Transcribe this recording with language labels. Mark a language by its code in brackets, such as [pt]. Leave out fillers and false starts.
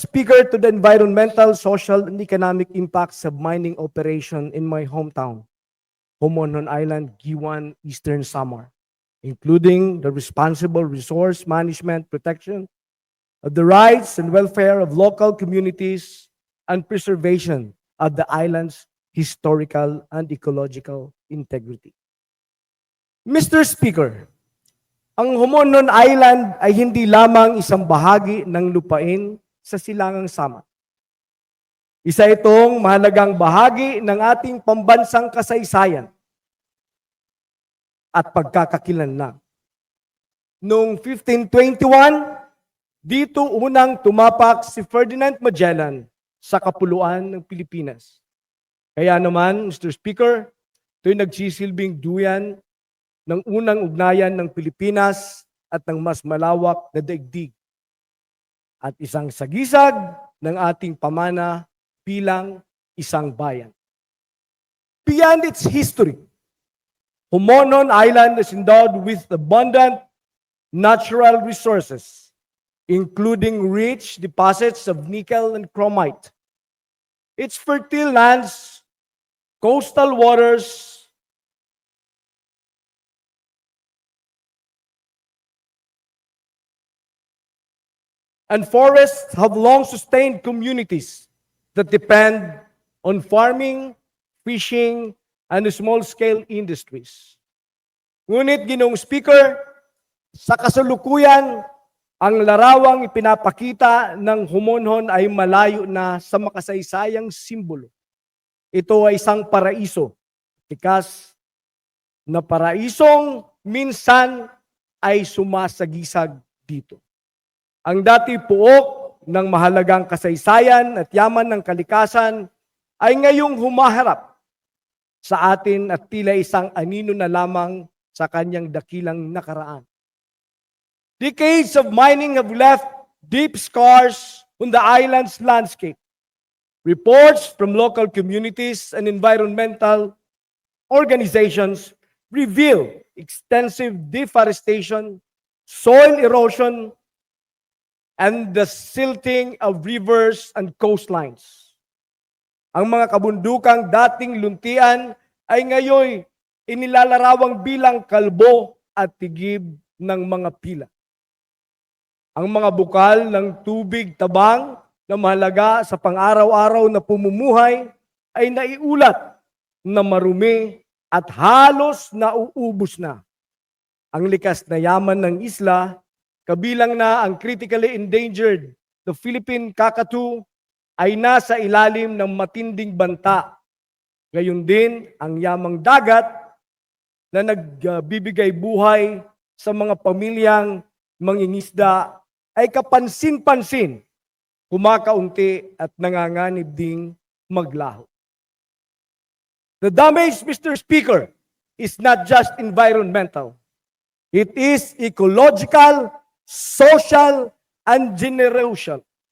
[en] Speaker, to the environmental, social, and economic impacts of mining operation in my hometown, Homonhon Island, Giwan, Eastern Samar, including the responsible resource management, protection of the rights and welfare of local communities, and preservation of the island's historical and ecological integrity. Mr. [tl] Speaker, ang Homonhon Island ay hindi lamang isang bahagi ng lupain sa Silangang Samar. Isa itong mahalagang bahagi ng ating pambansang kasaysayan at pagkakakilanlan. Noong 1521, dito unang tumapak si Ferdinand Magellan sa kapuluan ng Pilipinas. Kaya naman, Mr. Speaker, ito'y nagsisilbing duyan ng unang ugnayan ng Pilipinas at ng mas malawak na daigdig at isang sagisag ng ating pamana bilang isang bayan. [en] Beyond its history, Homonhon Island is endowed with abundant natural resources, including rich deposits of nickel and chromite. Its fertile lands, coastal waters, and forests have long sustained communities that depend on farming, fishing, and small-scale industries. [tl] Ngunit, Ginoong Speaker, sa kasalukuyan, ang larawang ipinapakita ng Homonhon ay malayo na sa makasaysayang simbolo. Ito ay isang paraiso, tikas na paraisong minsan ay sumasagisag dito. Ang dati puok ng mahalagang kasaysayan at yaman ng kalikasan ay ngayong humaharap sa atin at tila isang anino na lamang sa kanyang dakilang nakaraan. [en] Decades of mining have left deep scars on the island's landscape. Reports from local communities and environmental organizations reveal extensive deforestation, soil erosion, and the silting of rivers and coastlines. [tl] Ang mga kabundukang dating luntian ay ngayon inilalarawang bilang kalbo at tigib ng mga pila. Ang mga bukal ng tubig tabang na mahalaga sa pang-araw-araw na pumumuhay ay naiulat na marumi at halos nauubos na. Ang likas na yaman ng isla, kabilang na ang [en] critically endangered the Philippine [tl] kakatu, ay nasa ilalim ng matinding banta. Gayon din ang yamang dagat na nagbibigay buhay sa mga pamilyang mangingisda ay kapansin-pansin, kumakaunti at nanganganib ding maglaho. [en] The damage, Mr. Speaker, is not just environmental. It is ecological, social, and generational.